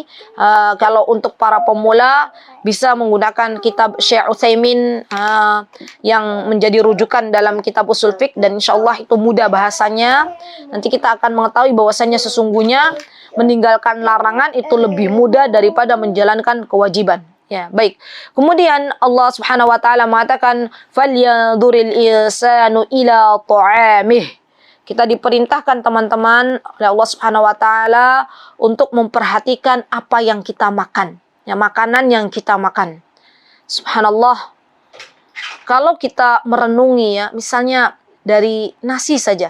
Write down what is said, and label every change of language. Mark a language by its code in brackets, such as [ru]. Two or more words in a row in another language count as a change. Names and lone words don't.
[id] Kalau untuk para pemula bisa menggunakan kitab Syekh Utsaimin yang menjadi rujukan dalam kitab usul fiqh, dan insyaallah itu mudah bahasanya. Nanti kita akan mengetahui bahwasanya sesungguhnya meninggalkan larangan itu lebih mudah daripada menjalankan kewajiban. Ya, baik. Kemudian Allah [ar] سبحانه وتعالى [id] mengatakan [ar] فلينظر الإنسان إلى طعامه. [id] Kita diperintahkan teman-teman oleh Allah [ar] سبحانه وتعالى [id] untuk memperhatikan apa yang kita makan. Ya, makanan yang kita makan. Subhanallah. Kalau kita merenungi ya, misalnya dari nasi saja.